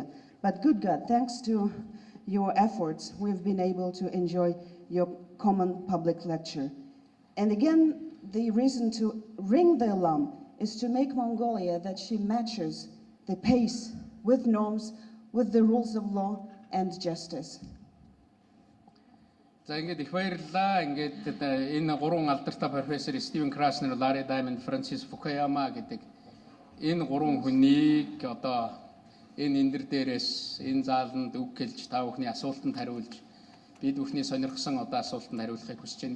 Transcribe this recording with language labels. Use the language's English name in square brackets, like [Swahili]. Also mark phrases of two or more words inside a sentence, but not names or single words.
[English] But good God, thanks to your efforts, we've been able to enjoy your common public lecture. And again, the reason to ring the alarm is to make Mongolia that she matches the pace with norms, with the rules of law and justice. [Mongolian] За ингээд их баярлалаа. Ингээд энэ гурван алдартай профессор Стивен Краснер, Ларри Даймонд, Фрэнсис Фукуяама гэдэг энэ гурван хүнийг одоо энэ эндэр дээрээс энэ зааланд үг гэлж та бүхний асуултанд хариулж бид бүхний сонирхсан одоо асуултанд хариулахыг хүсэж байна.